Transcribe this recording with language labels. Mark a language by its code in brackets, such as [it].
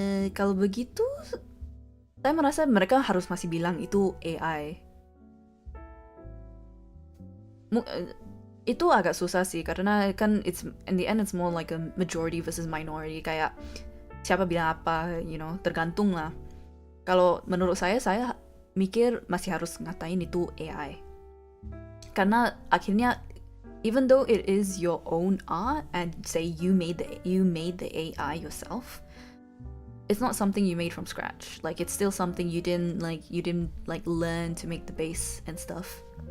[id] Kalau begitu, saya merasa mereka harus masih bilang itu AI. Itu agak susah sih, karena kan [en] it's in the end it's more like a majority versus minority. [id] Kayak siapa bilang apa, [en] you know, [id] tergantung lah. Kalau menurut saya mikir masih harus ngatain itu AI. Karena akhirnya, [en] even though it is your own art and say you made the AI yourself, it's not something you made from scratch. Like it's still something you didn't learn to make the base and stuff.